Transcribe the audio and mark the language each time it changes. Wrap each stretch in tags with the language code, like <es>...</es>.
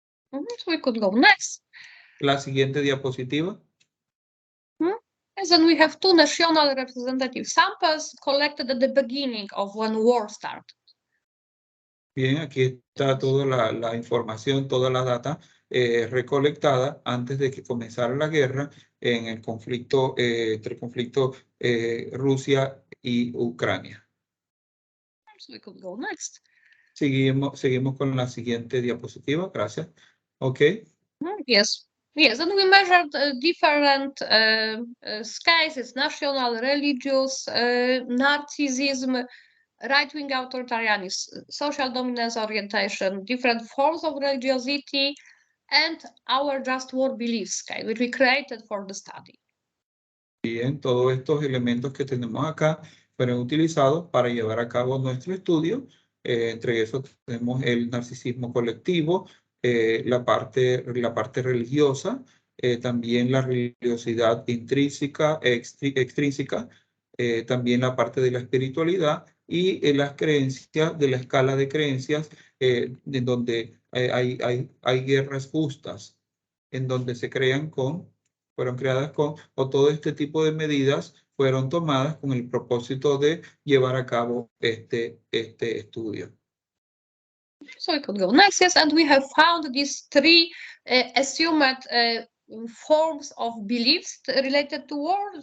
<en>So we could go next.</en> <es>La siguiente diapositiva.</es> <en>And then we have two national representative samples collected at the beginning of when war started.</en> <es>Bien, aquí está toda la información, toda la data recolectada antes de que comenzara la guerra en el conflicto, entre el conflicto Rusia y Ucrania.</es> <en>So we could go next.</en> <es>Seguimos con la siguiente diapositiva, gracias. Ok.</es> <en>Yes. Yes, and we measured different scales, national, religious, narcissism, right-wing authoritarianism, social dominance orientation, different forms of religiosity, and our just war belief scale, which we created for the study.</en> <es>Bien, todos estos elementos que tenemos acá fueron utilizados para llevar a cabo nuestro estudio. Entre esos tenemos el narcisismo colectivo, la parte religiosa, también la religiosidad intrínseca, extrínseca, también la parte de la espiritualidad y las creencias de la escala de creencias en donde hay guerras justas, en donde fueron creadas con, o todo este tipo de medidas fueron tomadas con el propósito de llevar a cabo este estudio.</es> <en>So we could go next, yes, and we have found these three assumed forms of beliefs related to war.</en>